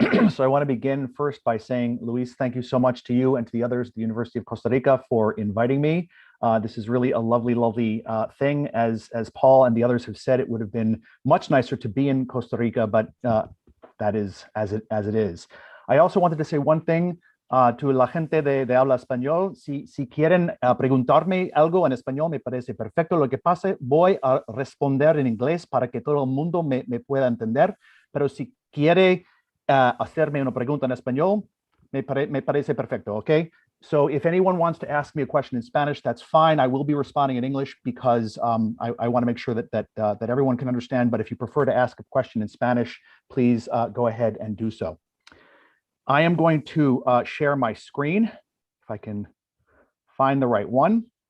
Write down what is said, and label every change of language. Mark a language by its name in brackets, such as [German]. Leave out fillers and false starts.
[English] So I want to begin first by saying, Luis, thank you so much to you and to the others at the University of Costa Rica for inviting me. This is really a lovely, lovely thing. As Paul and the others have said, it would have been much nicer to be in Costa Rica, but that is as it is. I also wanted to say one thing to [Spanish] la gente de habla español. Si quieren preguntarme algo en español, me parece perfecto. Lo que pasa, voy a responder en inglés para que todo el mundo me pueda entender. Pero si quiere hacerme una pregunta en español, me parece perfecto, okay? [English] So if anyone wants to ask me a question in Spanish, that's fine. I will be responding in English because I want to make sure that everyone can understand. But if you prefer to ask a question in Spanish, please go ahead and do so. I am going to share my screen, if I can find the right one.